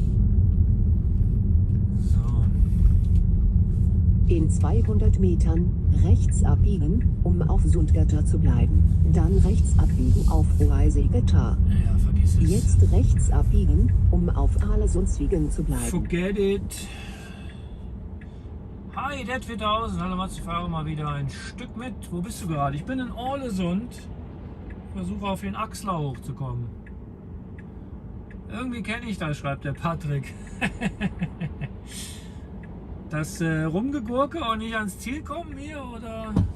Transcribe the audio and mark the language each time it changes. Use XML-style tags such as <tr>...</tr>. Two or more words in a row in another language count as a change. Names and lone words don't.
<de>So, In 200 Metern Rechts abbiegen, um auf Sundgötter zu bleiben. Dann rechts abbiegen auf Oisegötter. Ja, vergiss es. Jetzt rechts abbiegen, um auf Aalesund-Zwiegen zu bleiben.</de> <en>Forget it. Hi, det 4000.</en> <de>Hallo Mats, ich fahre mal wieder ein Stück mit. Wo bist du gerade? Ich bin in Aalesund. Versuche auf den Axler hochzukommen. Irgendwie kenne ich das, schreibt der Patrick. Das Rumgegurke und nicht ans Ziel kommen hier, oder?</de>